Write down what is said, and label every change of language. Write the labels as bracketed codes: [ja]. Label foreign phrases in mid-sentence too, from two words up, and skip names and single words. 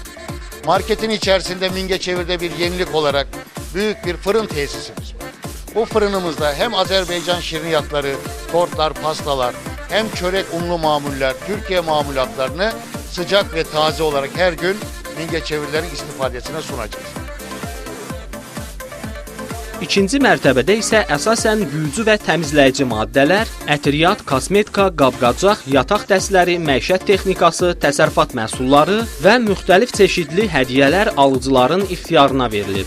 [tr] Marketin içerisinde Mingəçevir'de bir yenilik olarak büyük bir fırın tesisimiz var. Bu fırınımızda hem Azerbaycan şiriniyatları, tortlar, pastalar, hem çörek unlu mamuller, Türkiye mamulatlarını sıcak ve taze olarak her gün Mingəçevirlilərin istifadesine sunacağız. [az] İkinci mərtəbədə isə əsasən yuyucu və təmizləyici maddələr, ətriyyat, kosmetika, qab-qacaq, yataq dəstləri, məişət texnikası, təsərrüfat məhsulları və müxtəlif çeşidli hədiyyələr alıcıların ixtiyarına verilib.